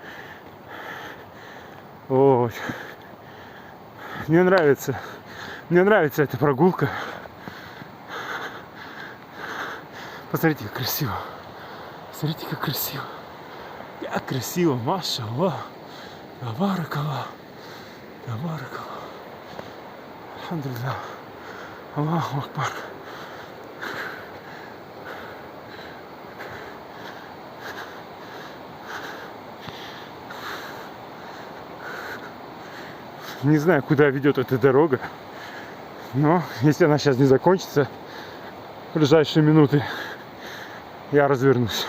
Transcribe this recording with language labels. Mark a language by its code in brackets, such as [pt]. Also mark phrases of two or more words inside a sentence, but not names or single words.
[ru] Вот. Мне нравится эта прогулка. Посмотрите, как красиво. Смотрите, как красиво. Как красиво, машаллах. [ar] تبارك الله. تبارك الله. الحمد لله. الله أكبر. [ru] Не знаю, куда ведет эта дорога, но если она сейчас не закончится в ближайшие минуты, я развернусь.